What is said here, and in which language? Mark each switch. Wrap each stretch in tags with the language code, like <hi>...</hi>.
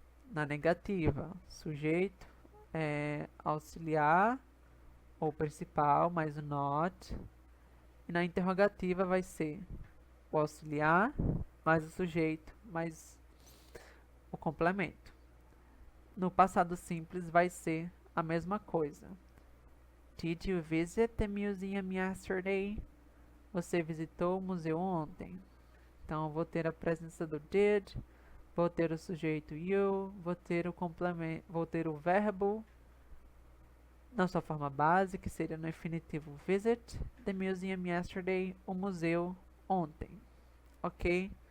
<pt>Na negativa, sujeito, auxiliar ou principal, mais o not. E na interrogativa vai ser o auxiliar, mais o sujeito, mais o complemento. No passado simples vai ser a mesma coisa.</pt> <en>Did you visit the museum yesterday?</en> <pt>Você visitou o museu ontem? Então, eu vou ter a presença do did, vou ter o sujeito you, vou ter o complemento, vou ter o verbo na sua forma base, que seria no infinitivo</pt> <en>visit the museum yesterday,</en> <pt>o museu ontem. Ok?</pt>